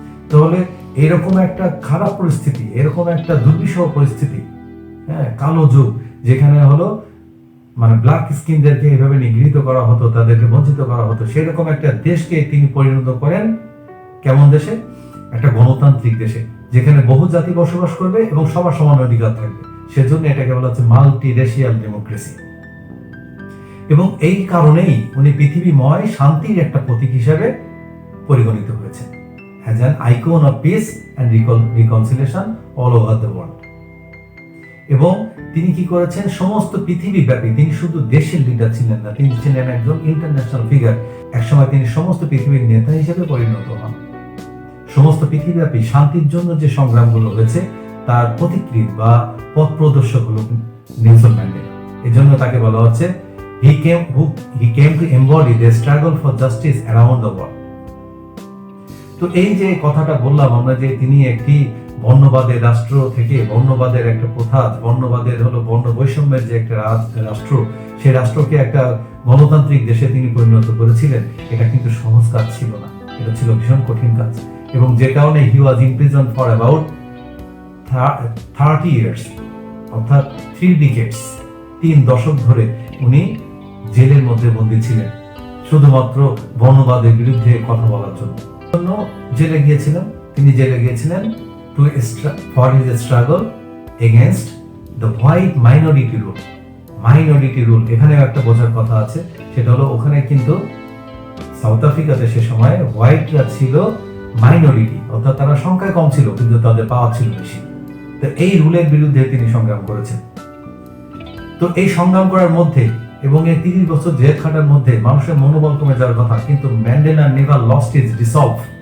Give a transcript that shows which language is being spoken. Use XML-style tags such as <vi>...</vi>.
<bn>তাহলে এরকম একটা খারাপ পরিস্থিতি, এরকম একটা দুর্বিষহ পরিস্থিতি, কালো যুগ, যেখানে হলো মানে ব্ল্যাক স্কিনদেরকে এইভাবে নিগৃহীত করা হতো, তাদেরকে বঞ্চিত করা হতো, সেরকম একটা দেশকে তিনি পরিণত করেন কেমন দেশে? একটা গণতান্ত্রিক দেশে, যেখানে বহু জাতি বসবাস করবে এবং সবার সমান অধিকার থাকবে। সেজন্য এটাকে বলা হচ্ছে মাল্টিরেশিয়াল ডেমোক্রেসি। এবং এই কারণেই উনি পৃথিবীময় শান্তির একটা প্রতীক হিসেবে পরিগণিত হয়েছে</bn> <en>as an icon of peace and reconciliation all over the world।</en> <bn>এবং তিনি কি করেছেন, সমস্ত পৃথিবীব্যাপী, তিনি শুধু দেশের লিডার ছিলেন না, তিনি ছিলেন একজন ইন্টারন্যাশনাল ফিগার। একসময় তিনি সমস্ত পৃথিবীর নেতা হিসেবে পরিণত হন। সমস্ত পৃথিবীব্যাপী শান্তির জন্য যে সংগ্রামগুলো হয়েছে তার প্রতিকৃত বা পথ প্রদর্শক হল নেলসন ম্যান্ডেলা। এজন্য তাকে বলা হচ্ছে</bn> <en>he came to embody the struggle for justice around the world।</en> <bn>তো এই যে কথাটা বললাম আমরা, যে তিনি একটি বর্ণবাদের রাষ্ট্র থেকে, বর্ণবাদের একটা প্রথা, বর্ণবাদের হলো বর্ণ বৈষম্যের যে একটা রাষ্ট্র, সেই রাষ্ট্রকে একটা গণতান্ত্রিক দেশে তিনি পরিণত করেছিলেন, এটা কিন্তু সহজ কাজ ছিল না, এটা ছিল ভীষণ কঠিন কাজ। এবং যে কারণে</bn> <en>he was imprisoned for about 30 years,</en> <bn>অর্থাৎ 3 ডিকেডস, 3 দশক ধরে উনি জেলের মধ্যে বন্দী ছিলেন, শুধুমাত্র বর্ণবাদের বিরুদ্ধে কথা বলার জন্য জেলে গিয়েছিলেন। তিনি জেলে গিয়েছিলেন</bn> <en>for his struggle against the white minority rule।</en> <bn>Minority rule এখানে একটা বোঝার কথা আছে, সেটা হলো ওখানে কিন্তু সাউথ আফ্রিকাতে সে সময় হোয়াইটরা ছিল মাইনরিটি, অর্থাৎ তারা সংখ্যায় কম ছিল কিন্তু তাদের পাওয়ার ছিল বেশি। তো এই রুলের বিরুদ্ধে তিনি সংগ্রাম করেছেন। তো এই সংগ্রাম করার মধ্যে এবং এই 30 বছর জেল খাটার মধ্যে মানুষের মনোবল কমে যাওয়ার কথা, কিন্তু Mandela</bn> <en>Never lost his resolve.</en>